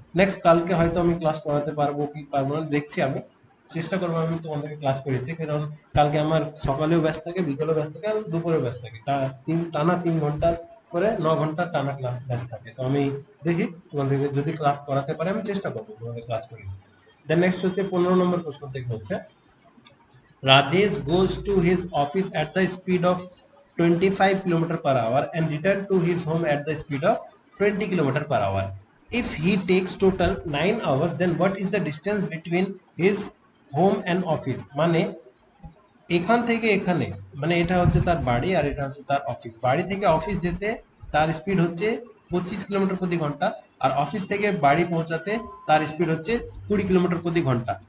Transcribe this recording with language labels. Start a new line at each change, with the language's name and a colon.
Bangla: Next কালকে হয়তো আমি ক্লাস করাতে পারবো কি পারবো না দেখছি, আমি চেষ্টা করবো আমি তোমাদেরকে ক্লাস করিয়ে দিতে, কারণ কালকে আমার সকালেও ব্যস্ত থাকে, বিকালেও ব্যস্ত থাকে, আর দুপুরেও ব্যস্ত থাকে, টানা 3 ঘন্টার করে 9 ঘন্টা টানা ক্লাস থাকে। তো আমি দেখি তোমাদেরকে যদি ক্লাস করাতে পারে আমি চেষ্টা করবো তোমাদের ক্লাস করি। দেন নেক্সট হচ্ছে 15 নম্বর প্রশ্ন থেকে হচ্ছে
English: Rajesh goes to his office at the speed of 25 km per hour and return to his home at the speed of 20 km per hour. If he takes total 9 hours, then what is the distance between his home and office?
Bangla: মানে এখান থেকে এখানে, মানে এটা হচ্ছে তার বাড়ি আর এটা হচ্ছে তার অফিস। বাড়ি থেকে অফিস যেতে তার স্পিড হচ্ছে 25 কিলোমিটার প্রতি ঘন্টা, আর অফিস থেকে বাড়ি পৌঁছাতে তার স্পিড হচ্ছে 20 কিলোমিটার প্রতি ঘন্টা।